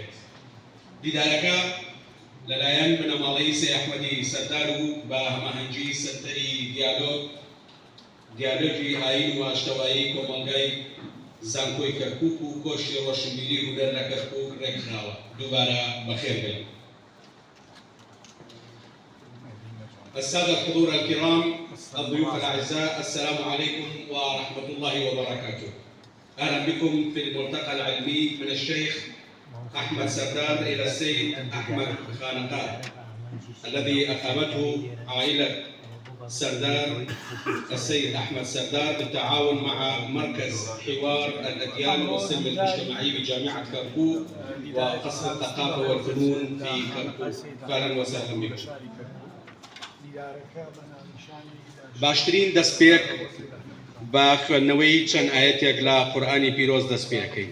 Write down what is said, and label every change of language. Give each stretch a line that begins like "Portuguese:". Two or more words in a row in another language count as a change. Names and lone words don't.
Central Kurdish: دیدارەکە لەلایەن بنەماڵەی سەید ئەحمەدی سەردار و بە هەماهەنگی سەرتەری دیالۆگی ئاین و ئاشتەوایی کۆمەڵگەی زانکۆی کەرکووک و کۆشی ڕۆشنبیری هونەر لە کەرکووک ڕێکخراوە. دووبارە بەخێر بێن.
Arabic: السادة الحضور الكرام، الضيوف الأعزاء، السلام عليكم ورحمة الله وبركاته. أهلا بكم في الملتقى العلمي من الشيخ أحمد سردار إلى السيد أحمد خانقا الذي أقامته عائلة سردار السيد أحمد سردار بالتعاون مع مركز حوار الأديان والسلم الاجتماعي بجامعة كركوك وقصر الثقافة والفنون في كركوك. أهلا وسهلا بكم.
Central Kurdish: باشترین دەستپێک بە خوێندنەوەی چەند ئاەتێک لە قورئانی پیرۆز دەست پێ دەکەین.